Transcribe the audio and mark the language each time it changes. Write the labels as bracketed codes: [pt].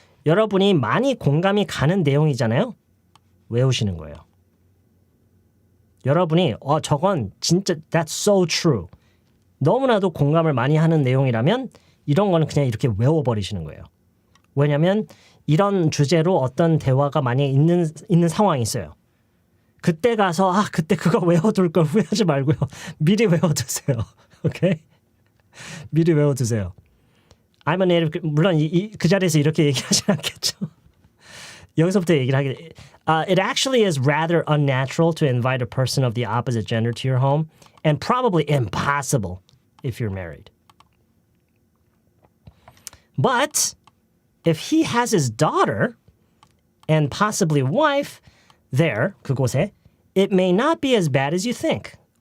[ko] 여러분이 많이 공감이 가는 내용이잖아요. 외우시는 거예요. 여러분이 저건 진짜 [en] that's so true. [ko] 너무나도 공감을 많이 하는 내용이라면 이런 거는 그냥 이렇게 외워버리시는 거예요. 왜냐하면 이런 주제로 어떤 대화가 만약에 있는 상황이 있어요. 그때 가서 그때 그거 외워둘 걸 후회하지 말고요. 미리 외워두세요. 오케이? 미리 외워두세요. [en] I'm a native. [ko] 물론 그 자리에서 이렇게 얘기하진 않겠죠. 여기서부터 얘기를 하게. [en] It actually is rather unnatural to invite a person of the opposite gender to your home, and probably impossible if you're married. But if he has his daughter and possibly wife there, 그곳에, it may not be as bad as you think.